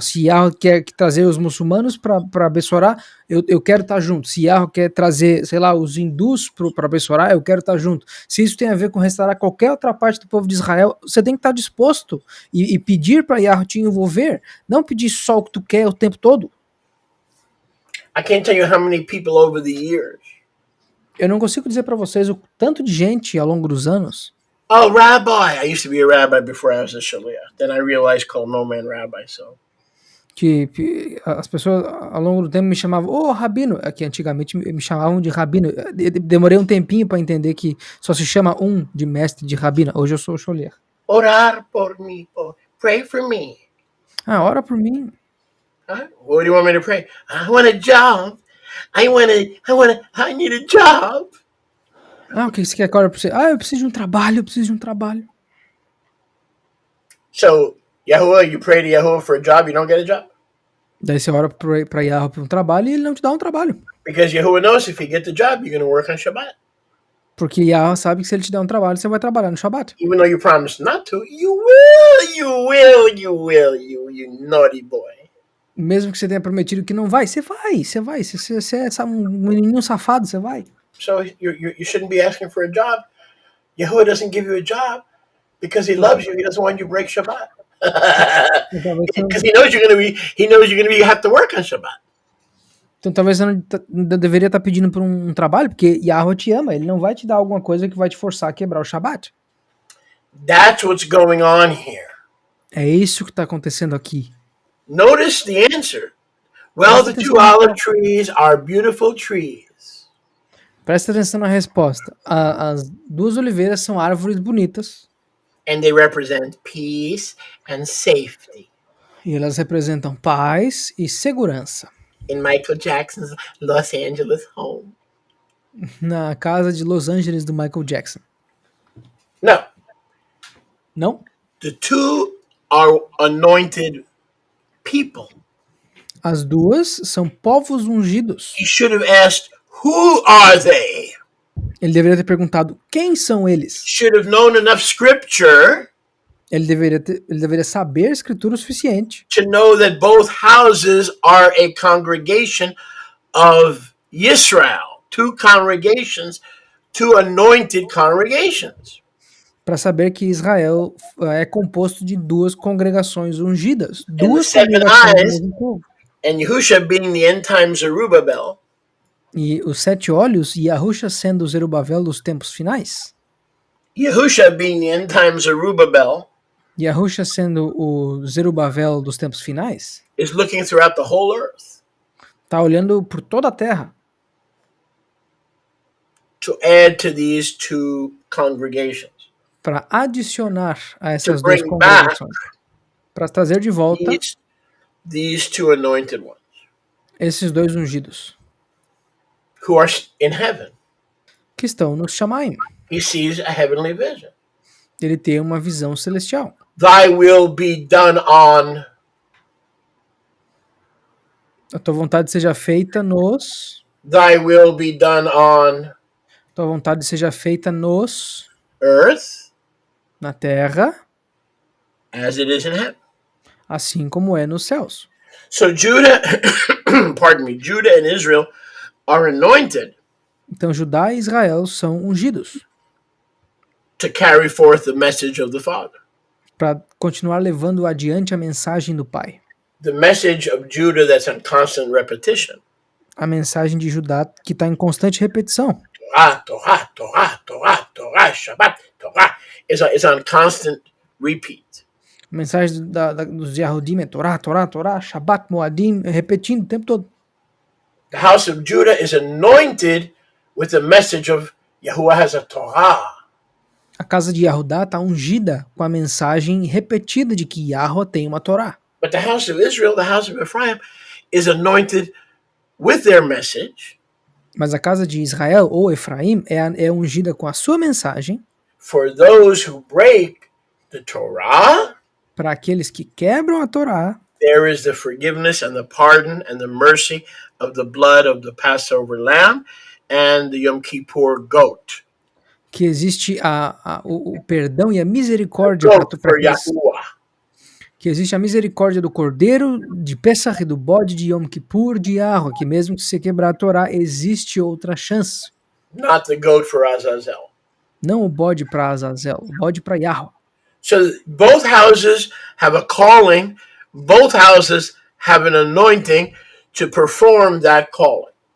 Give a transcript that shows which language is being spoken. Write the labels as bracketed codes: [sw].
[pt] Se Yahweh quer trazer os muçulmanos para abençoar, eu quero estar junto. Se Yahweh quer trazer, sei lá, os hindus para abençoar, eu quero estar junto. Se isso tem a ver com restaurar qualquer outra parte do povo de Israel, você tem que estar disposto e pedir para Yahweh te envolver. Não pedir só o que tu quer o tempo todo. [en] I can't tell you how many people over the years. [pt] Eu não consigo dizer para vocês o tanto de gente ao longo dos anos. [en] Oh, rabbi. I used to be a rabbi before I was a shaliach. Then I realized called no man rabbi, so. [pt] Que as pessoas ao longo do tempo me chamavam, rabino, que antigamente me chamavam de rabino. Demorei um tempinho para entender que só se chama um de mestre de rabino. Hoje eu sou sholiach. Orar por mim, [en] pray for me. [pt] Ora por mim. [en] What do you want me to pray? I want a job. I need a job. [pt] O que você quer que eu ore pra você? Eu preciso de um trabalho, [en] So, Yahuwah, you pray to Yahuwah for a job, you don't get a job? [pt] Daí você ora pra Yahweh por um trabalho e ele não te dá um trabalho. [en] Because Yahuwah knows if you get the job, you're going to work on Shabbat. [pt] Porque Yahweh sabe que se ele te der um trabalho, você vai trabalhar no Shabbat. [en] Even though you promised not to, you will, you naughty boy. [pt] Mesmo que você tenha prometido que não vai, você vai. Se você é um menininho safado, você vai. [en] So you shouldn't be asking for a job. Yahuwah doesn't give you a job because he loves you. He doesn't want you to break Shabbat. Because he knows you're going to have to work on Shabbat. [pt] Então talvez você não deveria estar pedindo por um trabalho, porque Yahweh te ama. Ele não vai te dar alguma coisa que vai te forçar a quebrar o Shabbat. [en] That's what's going on here. [pt] É isso que está acontecendo aqui. [en] Notice the answer. Well, the two olive trees are beautiful trees. [pt] Presta atenção na resposta. As duas oliveiras são árvores bonitas. [en] And they represent peace and safety. [pt] E elas representam paz e segurança. [en] In Michael Jackson's Los Angeles home. [pt] Na casa de Los Angeles do Michael Jackson. [en] No. [pt] Não? [en] The two are anointed people. [pt] As duas são povos ungidos. [en] He should have asked, who are they? [pt] Ele deveria ter perguntado, quem são eles? [en] Should have known enough scripture. [pt] Ele deveria saber a escritura o suficiente. [en] To know that both houses are a congregation of Yisrael. Two congregations, two anointed congregations. [pt] Para saber que Israel é composto de duas congregações ungidas. [en] And [pt] Duas [en] the seven [pt] congregações [en] eyes, [pt] do mesmo povo. [en] and Yahusha being the end time Zerubbabel. [pt] E os sete olhos e Yahusha sendo o Zerubbabel dos tempos finais. [en] Yahusha being the end time Zerubbabel. [pt] Yahusha sendo o Zerubbabel dos tempos finais. [en] Is looking throughout the whole earth. [pt] Está olhando por toda a terra. [en] To add to these two congregations. [pt] Para adicionar a essas [en] To [pt] duas [en] bring [pt] congregações. Para trazer de volta [en] these two anointed ones. [pt] Esses dois ungidos. [en] Who are in heaven. [pt] Que estão no Shamaim. [en] He sees a heavenly vision. [pt] Ele tem uma visão celestial. [en] Thy will be done on. [pt] A tua vontade seja feita nos. [en] Thy will be done on. [pt] Tua vontade seja feita nos. [en] Earth. [pt] Na terra. [en] As it is in heaven. [pt] Assim como é nos céus. [en] So Judah, Judah and Israel are anointed. [pt] Então Judá e Israel são ungidos. [en] To carry forth the message of the Father. [pt] Para continuar levando adiante a mensagem do Pai. [en] The message of Judah that's on constant repetition. [pt] A mensagem de Judá que está em constante repetição. [en] Torah, Shabbat, Torah is on constant repeat. [pt] A mensagem dos Yahudim é Torá, Shabbat, Moadim, repetindo o tempo todo. [en] The house of Judah is anointed with the message of Yahuwah has a Torah. [pt] A casa de Yahudá está ungida com a mensagem repetida de que Yahweh tem uma Torá. [en] But the house of Israel, the house of Ephraim, is anointed with their message. [pt] Mas a casa de Israel, ou Efraim, é ungida com a sua mensagem [en] For those who break the Torah, [pt] para aqueles que quebram a Torá. [en] there is the forgiveness and the pardon and the mercy of the blood of the Passover lamb and the Yom Kippur goat. [pt] Que existe o perdão e a A misericórdia para [en] goat for [pt] aqueles. [en] Yahuwah. [pt] Que existe a misericórdia do cordeiro, de Pessah e do bode de Yom Kippur, de Yahweh, que mesmo que se quebrar a Torá, existe outra chance. [en] Not the goat for Azazel. [pt] Não o bode para Azazel, o bode para Yahweh. [en] So both houses have a calling, both houses have an anointing to perform that calling.